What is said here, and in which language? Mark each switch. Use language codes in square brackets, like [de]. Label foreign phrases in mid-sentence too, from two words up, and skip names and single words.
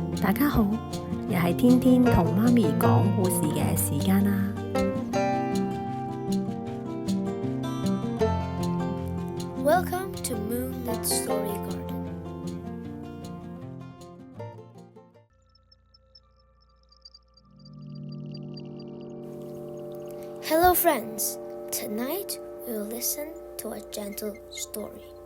[yue] 大家好，又係天天同媽咪講故事嘅時間啦。 [en] Welcome to Moonlit Story Garden. Hello friends, tonight we will listen to a gentle story.